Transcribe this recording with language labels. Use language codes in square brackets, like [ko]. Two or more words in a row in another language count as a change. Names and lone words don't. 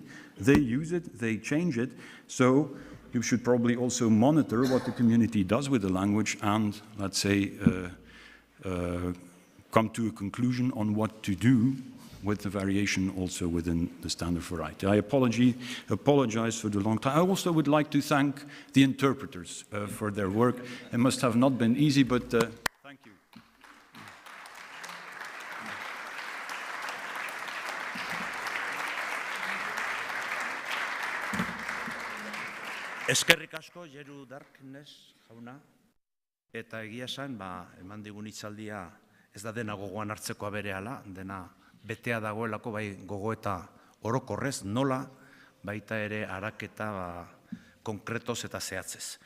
[en] They use it, they change it, so you should probably also monitor what the community does with the language and, let's say, come to a conclusion on what to do with the variation also within the standard variety. I apologize for the long time. I also would like to thank the interpreters for their work. It must have not been easy, but thank you. [eu] Eskerrik asko, Jeru Darkness jauna, eta egia esan, eman digun hitzaldia ez da dena gogoan hartzekoa berehala, dena betea dagoelako bai gogoeta orokorrez, nola, baita ere araketa konkretoz eta zehatzez.